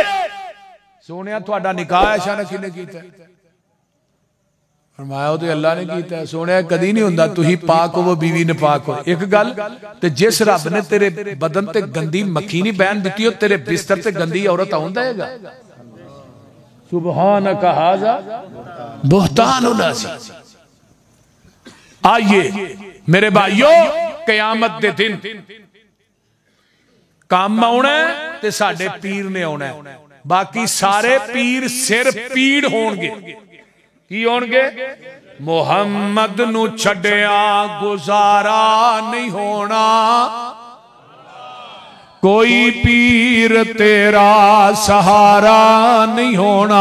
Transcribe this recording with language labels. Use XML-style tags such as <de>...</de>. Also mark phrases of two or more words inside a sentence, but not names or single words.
<pa>سونیا تہاڈا نکاح عائشہ نے کنے کیتا? فرمایا تو اللہ نے کیتا۔ سونیا کدی نہیں ہندا توہی پاک ہو بیوی نے پاک ہو. اک گل تے جس رب نے تیرے بدن تے گندی مکھی نہیں بہن دتی، ہو تیرے بستر تے گندی عورت آؤندا ہیگا?</pa> <ar>سبحانك هذا بهتان عظيم.</ar> <pa>آئیے میرے بھائیو، قیامت دے دن کام آنا تے ساڈے پیر نے آنا، باقی سارے پیر سر پیڑ ہونگے. کی ہونگے? محمد نوں چھڈیا گزارا نہیں ہونا، کوئی پیر تیرا سہارا نہیں ہونا.</pa>